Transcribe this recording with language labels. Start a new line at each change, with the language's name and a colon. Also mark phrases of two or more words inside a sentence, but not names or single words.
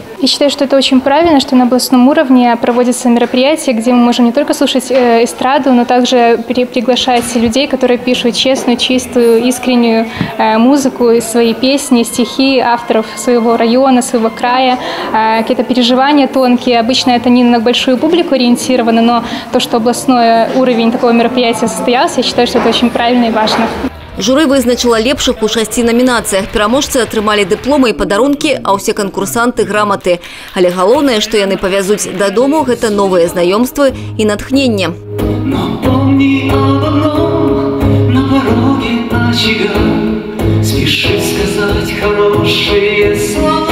Russian: Я считаю, что это очень правильно, что на областном уровне проводятся мероприятия, где мы можем не только слушать эстраду, но также приглашать людей, которые пишут честную, чистую, искреннюю музыку, свои песни, стихи авторов своего района, своего края, какие-то переживания тонкие. Обычно это не на большую публику ориентировано, но то, что областной уровень такого мероприятия состоялся, я считаю, что это очень правильно и важно.
Belarusian: Журы вызначила лепшых у 6 номінацыях. Пераможцы атрымалі дыпломы і падарункі, а ўсе канкурсанты граматы. Але галоўнае, што яны павязуць дадому, гэта новыя знаёмствы і натхненне.
Russian: Напомни об одном, на пороге очага спеши сказать хорошие слова.